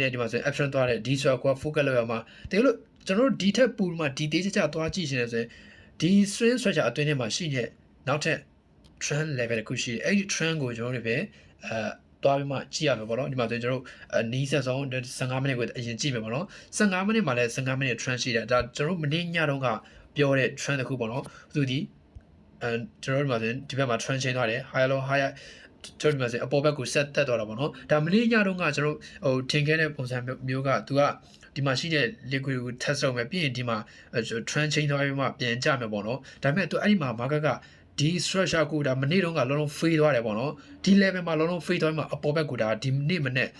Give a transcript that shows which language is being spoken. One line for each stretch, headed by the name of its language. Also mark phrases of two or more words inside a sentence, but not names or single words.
Burmese: နဲ့ဒီမှာဆိုရင် option သွားတဲ့ဒီ structure ကို focus လုပ်ရမှာဒီကလို့ကျွန်တော်တို့ဒီထက်ပိုမှဒီသေးချာသွားကြည့်ရှင်နေဆိုရင်ဒီ
English: swing structure
Burmese: အတွင်းထဲမှာရှိတဲ့နောက်ထပ်
English: trend level
Burmese: တစ်ခုရှိတယ်အဲ့ဒီ trend ကို ကျွန်တော်တို့ပဲတွားပြီးမှကြည့်ရမယ်ပေါ့နော်ဒီမှာဆိုရင်ကျွန်တော်တို့နီးစပ်ဆုံး15မိနစ်ကိုအရင်ကြည့်မယ်ပေါ့နော်15မိနစ်မှာလည်း15မိနစ် trend ရှိတယ်ဒါကျွန်တော်တို့မနေ့ ညတုန်းကပြောတဲ့ trend တစ်ခုပေါ့နော်သူဒီကျွန်တော်တို့မှာဆိုရင်ဒီဘက်မှာ
English: trend change
Burmese: သွားတယ်
English: higher low higher
Burmese: ကျွန်တော်ဒီမှာဆိုအပေါ်ဘက်ကိုဆက်တက်သွားတာပေါ့နော်ဒါမနေ့ညတုန်းကကျွန်တော်ဟိုထင်ခဲ့တဲ့ပုံစံမျိုးကသူကဒီမှာရှိတဲ့ liquid ကို test လုပ်မယ်ပြီးရင်ဒီမှာ
English: trend change
Burmese: သွားပြီးမှပြန်ကြမယ်ပေါ့နော်ဒါပေမဲ့သူအဲ့ဒီမှာ market ကဒီ structure ကိုဒါမနေ့တုန်းကလုံးလုံး fade သွားတယ်ပေါ့နော်ဒီ level မှာလုံးလုံး fade သွားပြီးမှအပေါ်ဘက်ကိုဒါဒီနေ့မနေ့